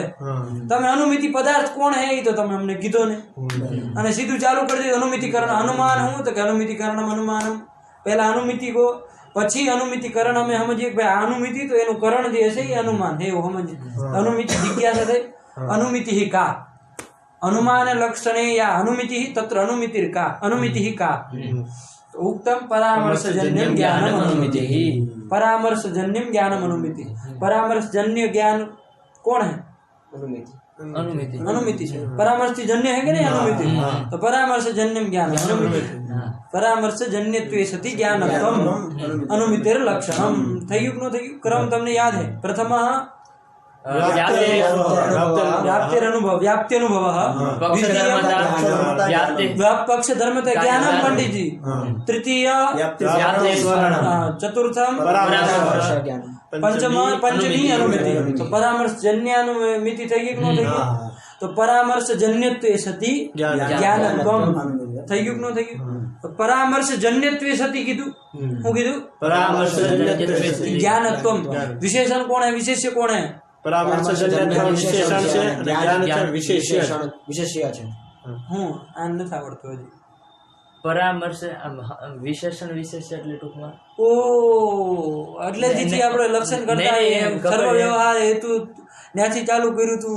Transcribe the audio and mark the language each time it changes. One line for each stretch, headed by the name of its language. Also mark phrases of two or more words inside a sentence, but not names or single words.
Gujarati: તમે અનુમિતિ પદાર્થ કોણ હે એ તો તમે અમને કીધો ને, અને સીધું ચાલુ કરી દીધું અનુમિતિ કરણ અનુમાન. હું તો કે અનુમિતિ કરણમ અનુમાનમ, પેલા અનુમિતિ કો પછી અનુમિતિ કરણ અમે સમજીએ કે ભાઈ આ અનુમિતિ તો એનું કરણ જે હશે એ અનુમાન હે એવું સમજીએ. અનુમિતિ જિજ્ઞાસા થઈ.
Sanskrit: અનુમિતિ કા अनुमान लक्षणे या अनुमिति तत्र अनुमितिर का अनुमिति का उक्तम परामर्शजन्यम ज्ञानम अनुमिति. परामर्शजन्यम ज्ञानम अनुमिति.
Hindi: परामर्शजन्य ज्ञान कौन है? अनुमिति. अनुमिति से परामर्श जन्य है कि नहीं? अनुमिति. तो परामर्शजन्यम ज्ञान अनुमिति.
Sanskrit: परामर्शजन्यत्वे सति ज्ञानत्वम अनुमितिर लक्षणम.
Gujarati: થઈ ગયું કે ન થઈ ગયું? ક્રમ તમને યાદ है?
Sanskrit: प्रथम व्याप्तिरनुभव व्याप्त्यनुभवः, पक्ष धर्मता ज्ञानम पंडित जी. तृतीय चतुर्थम पंचमी अनुमिति.
Gujarati: तो
Sanskrit: परामर्श जन्यानुमिति
Gujarati: થઈ ગઈ કે ન થઈ ગઈ? તો પરામર્શ જન્યત્વે સતિ જ્ઞાનત્વમ થઈ ગયું કે ન થઈ ગયું? તો પરામર્શ જન્યત્વે સતિ કીધું. શું કીધું? પરામર્શ જન્યત્વે સતિ જ્ઞાનત્વમ. વિશેષણ કોણ है?
Hindi: विशेष्य कोण है?
Gujarati: પરામર્શજન્ય વિશેષણ છે અને જ્ઞાન છે વિશેષ્ય. વિશેષ્ય છે. હું આ નથી આવડતું હજી. પરામર્શ વિશેષણ વિશેષ્ય એટલે ટૂંકમાં ઓ એટલે જ આપણે લક્ષણ કરતા સર્વ વ્યવહાર હેતુ ત્યાંથી ચાલુ કર્યું તું.